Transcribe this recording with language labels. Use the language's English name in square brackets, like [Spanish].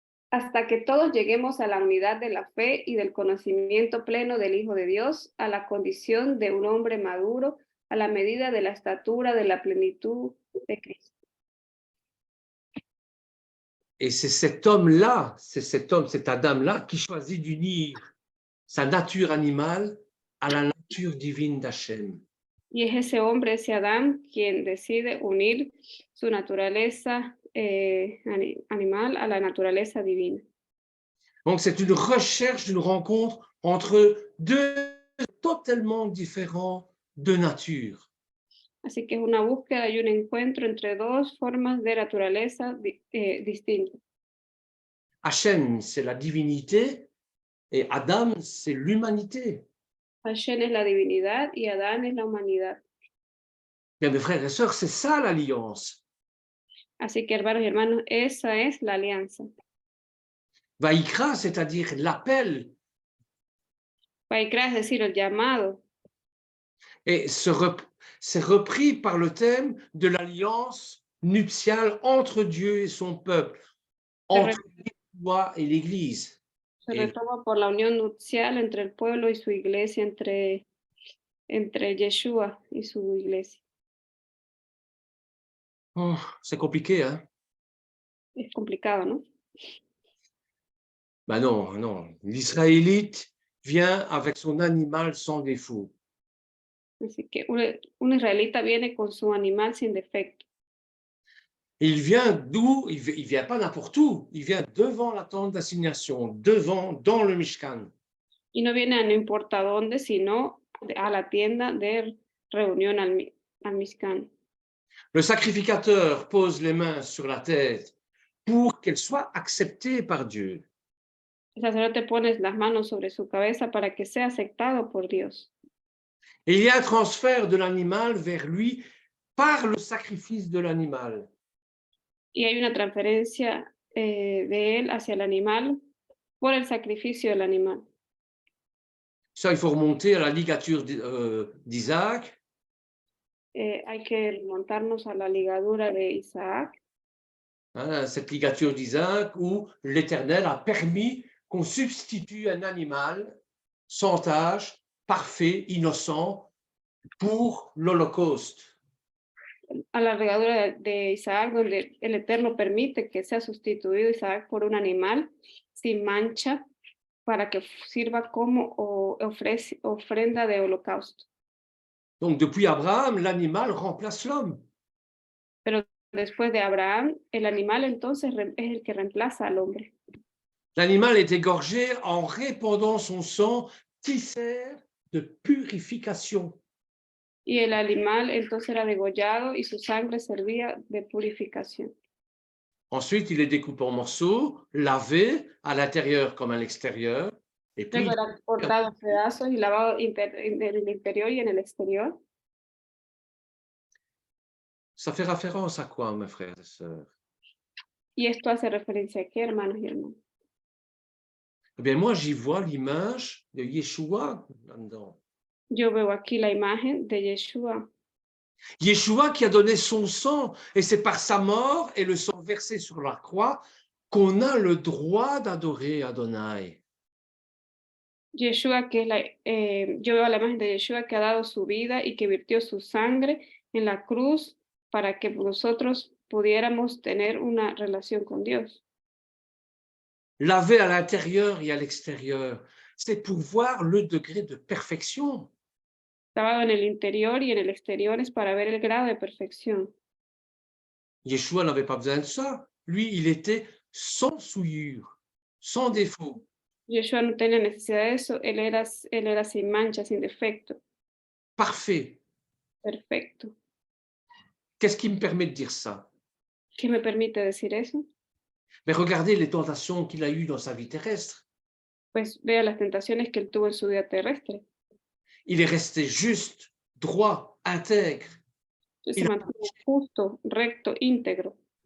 [Spanish] Hasta que todos lleguemos a la unidad de la fe y del conocimiento pleno del Hijo de Dios, a la condición de un hombre maduro, a la medida de la estatura de la plenitud de Cristo. [French] Et c'est cet homme-là, c'est cet Adam-là qui choisit d'unir sa nature animale à la nature divine d'Hachem. [Spanish] Y es ese hombre, ese Adán, quien decide unir su naturaleza animal a la naturaleza divina. [French] Donc, c'est une recherche d'une rencontre entre deux totalement différents de nature. [Spanish] Así que es una búsqueda y un encuentro entre dos formas de naturaleza distintas. [French] Hachem, c'est la divinité et Adam, c'est l'humanité. [Spanish] Hashem es la divinidad y Adán es la humanidad. [French] Bien, mes frères et sœurs, c'est ça l'alliance. [Spanish] Así que, hermanos y hermanos, esa es la alianza. [French] Vaikra, c'est-à-dire l'appel, [Spanish] Vaikra, es decir, el llamado, [French] et c'est repris par le thème de l'alliance nuptiale entre Dieu et son peuple, entre Yeshua et l'Église. [Spanish] se retoma por la unión nupcial entre el pueblo y su iglesia, entre Yeshua y su iglesia. [French] Oh, c'est compliqué, hein? [Spanish] Es complicado, ¿no? [French] Ben non, non. L'Israélite vient avec son animal sans défaut. [Spanish] Así que un israelita viene con su animal sin defecto. [French] Il vient d'où? Il vient pas n'importe où. Il vient devant la tente d'assignation, devant, dans le Mishkan. [Spanish] Y no viene a no importa dónde, sino a la tienda de reunión al Mishkan. [French] Le sacrificateur pose les mains sur la tête pour qu'elle soit acceptée par Dieu. [Spanish] El sacerdote pone las manos sobre su cabeza para que sea aceptado por Dios. [French] Et il y a un transfert de l'animal vers lui par le sacrifice de l'animal. [Spanish] Y hay una transferencia de él hacia el animal por el sacrificio del animal. [French] Ça, il faut remonter à la ligature d'Isaac. [Spanish] Hay que remontarnos a la ligadura de Isaac. [French] Hein, cette ligature d'Isaac où l'Éternel a permis qu'on substitue un animal sans tache, parfait, innocent, pour l'Holocauste. [Spanish] A la ligadura de Isaac, donde el Eterno permite que sea sustituido Isaac por un animal sin mancha para que sirva como ofrenda de holocausto. [French] Donc, depuis Abraham, l'animal remplace l'homme. [Spanish] Pero después de Abraham, el animal entonces es el que reemplaza al hombre. [French] L'animal est égorgé en répandant son sang qui sert de purification. [Spanish] Y el animal entonces era degollado y su sangre servía de purificación. [French] Ensuite, il est découpé en morceaux, lavé à l'intérieur comme à l'extérieur. Et puis, [Spanish] Luego era cortado en pedazos y lavado en el interior y en el exterior. [French] ça fait référence à quoi, mes frères et sœurs? [Spanish] Y esto hace referencia a qué, hermanos y hermanas. [French] Eh bien, moi, j'y vois l'image de Yeshua là-dedans. [Spanish] Yo veo aquí la imagen de Yeshua. [French] Yeshua qui a donné son sang, et c'est par sa mort et le sang versé sur la croix qu'on a le droit d'adorer Adonai. [Spanish] Yeshua, yo veo la imagen de Yeshua que ha dado su vida y que virtió su sangre en la cruz para que nosotros pudiéramos tener una relación con Dios. [French] Lavé à l'intérieur et à l'extérieur, c'est pour voir le degré de perfection. [Spanish] Lavado en el interior y en el exterior es para ver el grado de perfección. [French] Yeshua n'avait pas besoin de ça. Lui, il était sans souillure, sans défaut. [Spanish] Yeshua no tenía necesidad de eso, él era sin mancha, sin defecto, [French] Parfait. [Spanish] perfecto. [French] Qu'est-ce qui me permet de dire ça? [Spanish] ¿Qué me permite decir eso? [French] Mais regardez les tentations qu'il a eues dans sa vie terrestre. [Spanish] Pues vea las tentaciones que él tuvo en su vida terrestre. [French] Il est resté juste, droit, intègre. [Spanish] Se mantuvo justo, recto, íntegro.